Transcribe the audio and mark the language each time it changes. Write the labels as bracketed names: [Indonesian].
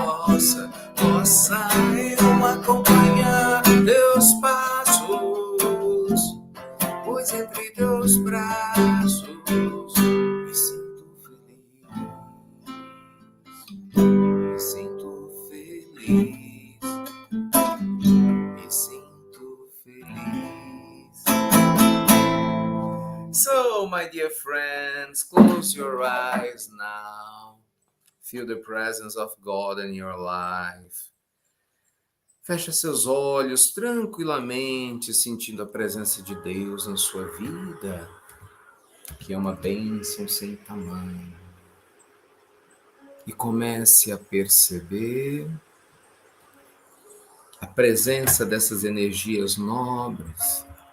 [Portuguese] Possa eu acompanhar teus passos, pois entre teus braços me sinto feliz, me sinto feliz, me sinto feliz. [English] So, my dear friends, close your eyes now. Feel the presence of God in your life. [Portuguese] Feche seus olhos tranquilamente, sentindo a presença de Deus na sua vida, que é uma bênção sem tamanho. E comece a perceber a presença dessas energias nobres.